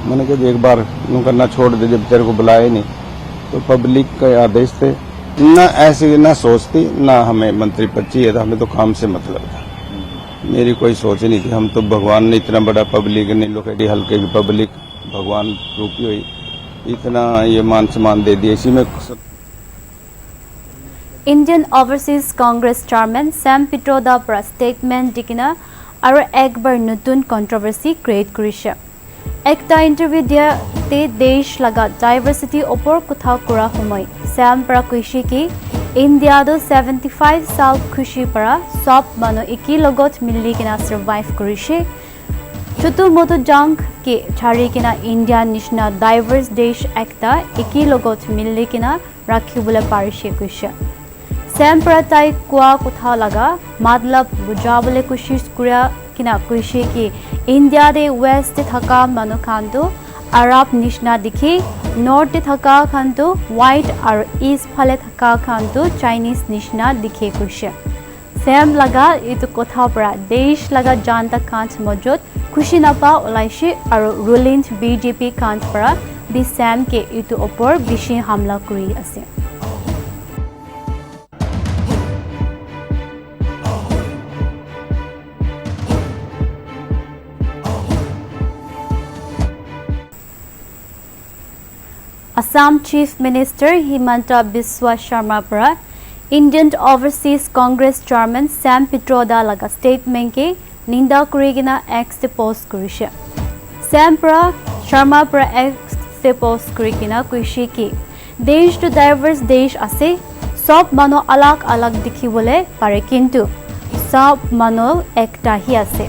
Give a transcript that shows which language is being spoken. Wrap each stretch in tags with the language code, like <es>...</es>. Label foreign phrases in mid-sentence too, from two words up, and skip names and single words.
<hi>मैंने कहा जी एक बार यूँ करना छोड़ दे, जब तेरे को बुलाया ही नहीं। तो पब्लिक के आदेश थे, ना ऐसी ना सोचती, ना हमें मंत्री पद चाहिए था, हमें तो काम से मतलब था। मेरी कोई सोच नहीं थी। हम तो भगवान ने इतना बड़ा पब्लिक नहीं, लोग हल्के की पब्लिक भगवान रूपी हुई, इतना ये मान सम्मान दे दिया। इसी में</hi> <nag>Indian Overseas Congress Chairman Sam Pitroda pra statement dikina aro ekbar nutun</nag> <en>controversy create</en> <nag>kurishe. Ekta interview dia te desh laga diversity opor kotha kura homoy Sam pra kuishi ki India do 75 sal khushi para sob mano iki logot milli kina survive kurishe. Chutu moto jang ke chari kina India nishna diverse desh ekta iki logot milli kina rakhibule parishe kuishe. Sam pratai kwa kotha laga madlab bujabole kushish kuria kina kuishi ki India de west te thaka manu khandu Arab nishna dikhi, north te thaka khandu white ar east phale thaka khandu Chinese nishna dikhe kuishe. Sam laga itu kotha pra desh laga janta khant mojot kushi napa olaishi aro ruling BJP khant pra bi Sam ke itu opor bishi hamla kuri ase. Assam</nag> <en>Chief Minister</en> <nag>Himanta Biswa Sharma pra Indian Overseas Congress Chairman Sam Pitroda laga statement ke ninda kurigina X te post kurishe. Sam pra Sharma pra X te post kurigina kuishi ki desh to diverse desh ase, sob mano alag alag dikhibole pare kintu sob mano ekta hi ase.</nag>